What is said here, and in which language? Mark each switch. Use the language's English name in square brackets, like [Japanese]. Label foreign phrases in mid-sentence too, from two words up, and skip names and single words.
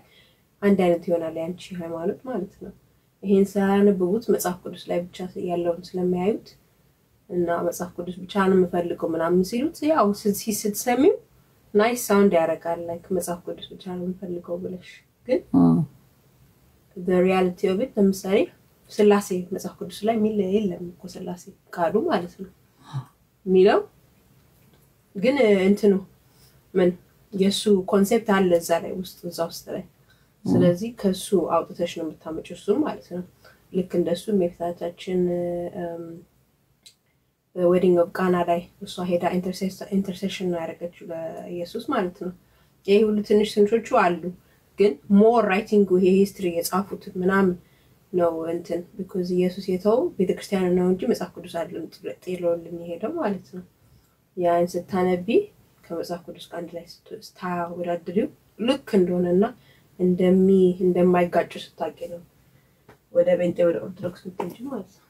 [Amharic] አንድ አይነት ይሆናል ያንቺ ሃይማኖት ማለት ነው ይሄን ሳያነብቡት መጽሐፍ ቅዱስ ላይ ብቻ ያለውን ስለማያዩት እና መጽሐፍ ቅዱስ ብቻ ነው የምፈልገው ምናምን ሲሉት ያው ስትሰሚው [English] nice sound [Amharic] ያረጋል ላይክ መጽሐፍ ቅዱስ ብቻ ነው የምፈልገው ብለሽ ግን [English] the reality of it [Amharic] ለምሳሌ ስላሴ መጽሐፍ ቅዱስ ላይ ሚል የለም እኮ ስላሴ ቃሉ ማለት ነው ሚለው ግን እንትኑ ምን የሱ ኮንሴፕት አለ እዛ ላይ ውስጥ ላይ ስለዚህ ከሱ አውጥተሽ ነው የምታመጪው እሱ ማለት ነው ልክ እንደሱ የፍታታችን [English] wedding of Cana [Amharic] ላይ እሷ ሄዳ ኢንተርሴሽን ያደረገችው ለኢየሱስ ማለት ነው ይሄ ሁሉ ትንሾቹ አሉ ግን [English] more writing [Amharic] ይሄ history የጻፉት ምናምን ነው እንትን because ኢየሱስ የተው ቤተክርስቲያን ነው እንጂ መጽሐፍ ቅዱስ አይደለም ጥሎልን ይሄደው ማለት ነው ያን ስታነቢ ከመጽሐፍ ቅዱስ አንድ ላይ ስታወዳድሪው ልክ እንደሆነና እንደማይጋጭ ስታቂ ነው ወደ ቤንቴ ወደ ኦርቶዶክስ ምትንጂ ማለት ነው